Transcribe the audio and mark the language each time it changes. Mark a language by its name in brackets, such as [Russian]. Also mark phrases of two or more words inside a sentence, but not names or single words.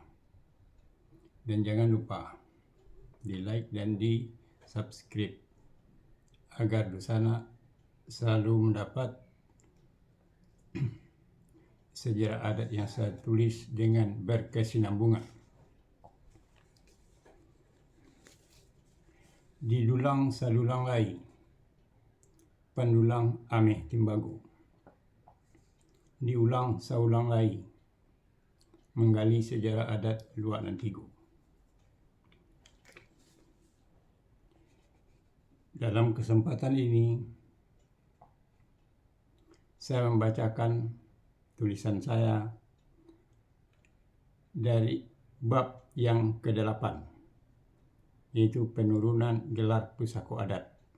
[Indonesian] Dan jangan lupa di like dan di subscribe agar Dusana selalu mendapat sejarah adat yang saya tulis dengan berkesinambungan. [Minangkabau] Didulang sadulang lai, pendulang ameh timbago. Diulang saulang lai, menggali sejarah adat Luak Nantigo. [Indonesian] Dalam kesempatan ini, saya membacakan tulisan saya dari bab yang ke-8, yaitu penurunan gelar pusako adat.